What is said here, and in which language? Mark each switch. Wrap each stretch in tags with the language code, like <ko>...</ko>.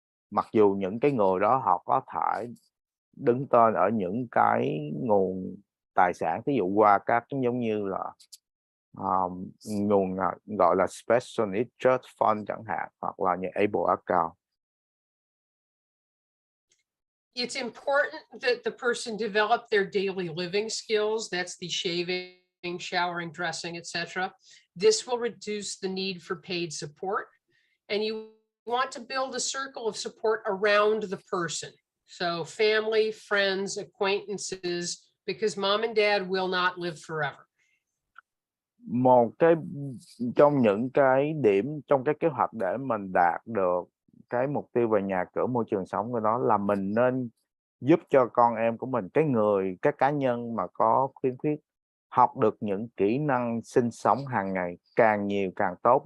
<vi>mặc dù những cái người đó họ có thể đứng tên ở những cái nguồn tài sản, ví dụ qua các giống như là nguồn gọi là Special Needs Trust Fund chẳng hạn, hoặc là những ABLE account.</vi> <en>It's important that the person develop their daily living skills. That's the shaving, showering, dressing, etc. This will reduce the need for paid support. And you want to build a circle of support around the person. So family, friends, acquaintances, because mom and dad will not live forever.</en> <vi>Một cái trong những cái điểm trong cái kế hoạch để mình đạt được cái mục tiêu về nhà cửa, môi trường sống của nó, là mình nên giúp cho con em của mình, các cá nhân mà có khiếm khuyết học được những kỹ năng sinh sống hàng ngày, càng nhiều càng tốt.</vi>